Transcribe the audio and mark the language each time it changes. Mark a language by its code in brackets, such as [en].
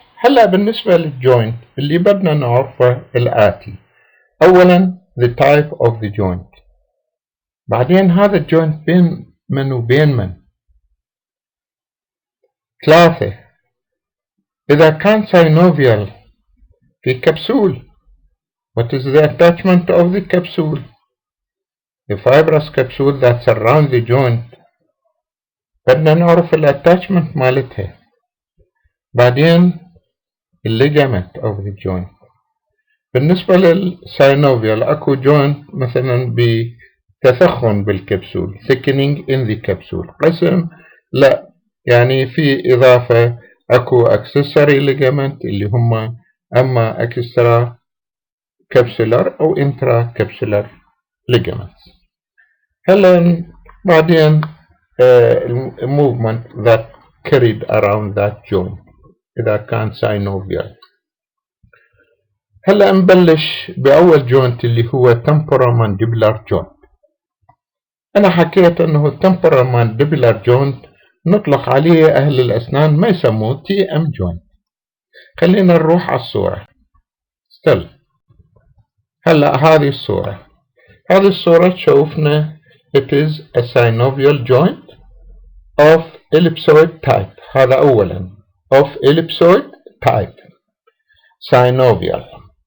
[ar] هلا بالنسبة للجوينت اللي بدنا نعرفه الآتي: أولا [en] the type of the joint، [ar] بعدين هذا الجوينت بين من وبين من، ثلاثة إذا كان synovial في كبسول [en] what is the attachment of the capsule، the fibrous capsule that surround the joint [ar] بدنا نعرف الاتاتشمنت مالتها. بعدين الليجامنت [en] of the joint. [ar] بالنسبة للساينوفيال اكو جوينت مثلا بتثخن بالكبسول [en] thickening in the capsule، [ar] قسم لا يعني في اضافة اكو accessory ligament اللي هم اما extra capsular او [en] intra capsular ligaments. [ar] هلا بعدين [en] movement that carried around that joint [ar] إذا كان [en] synovial. [ar] هلا نبلش بأول جوينت اللي هو temporomandibular joint. أنا حكيت أنه temporomandibular joint نطلق عليه أهل الأسنان ما يسموه TM joint. خلينا نروح على الصورة. [en] still [ar] هلا هذه الصورة، هذه الصورة تشوفنا [en] it is a synovial joint of ellipsoid type. [ar] هذا أولا [en] of ellipsoid type synovial.